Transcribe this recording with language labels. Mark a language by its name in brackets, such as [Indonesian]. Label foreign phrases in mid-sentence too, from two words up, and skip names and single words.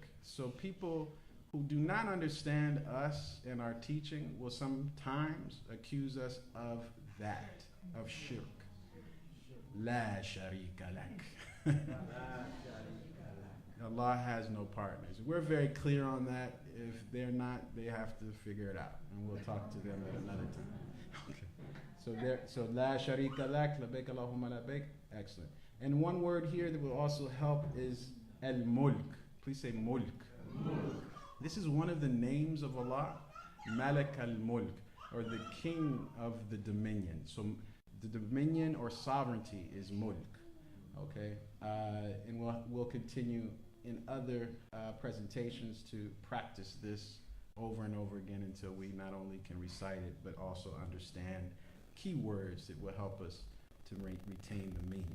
[English] So people who do not understand us and our teaching will sometimes accuse us of that, of shirk. [Arabic] لا شريك لك. [English] Allah has no partners. We're very clear on that. If they're not, they have to figure it out, and we'll talk to them at another time. Okay. [Arabic] So لا شريك لك، لبيك اللهم لبيك. [English] Excellent. And one word here that will also help is al-mulk. Please say mulk. Mulk. This is one of the names of Allah, Malik al-Mulk, or the king of the dominion. So the dominion or sovereignty is mulk. Okay, and we'll continue in other presentations to practice this over and over again until we not only can recite it, but also understand key words that will help us to retain the meaning.